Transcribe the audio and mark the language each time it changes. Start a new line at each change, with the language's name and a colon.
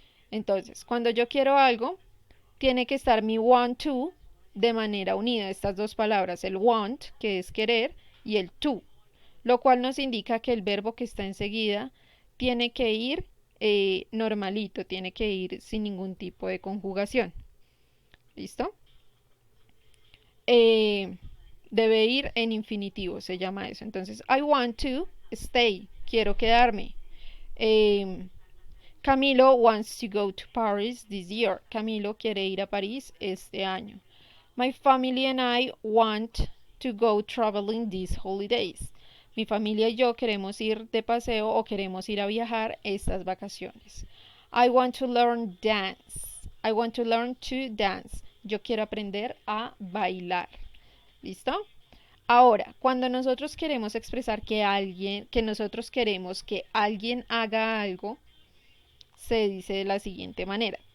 Spanish: Entonces, cuando yo quiero algo, tiene que estar mi want to de manera unida, estas dos palabras, el want, que es querer, y el to, lo cual nos indica que el verbo que está enseguida tiene que ir normalito, tiene que ir sin ningún tipo de conjugación. ¿Listo? Debe ir en infinitivo, se llama eso.
English: Entonces, I want to stay,
Spanish: quiero quedarme.
English: Camilo wants to go to Paris this year.
Spanish: Camilo quiere ir a París este año.
English: My family and I want to go traveling these holidays.
Spanish: Mi familia y yo queremos ir de paseo o queremos ir a viajar estas vacaciones.
English: I want to learn dance. I want to learn to dance.
Spanish: Yo quiero aprender a bailar. ¿Listo? Ahora, cuando nosotros queremos expresar que nosotros queremos que alguien haga algo, se dice de la siguiente manera.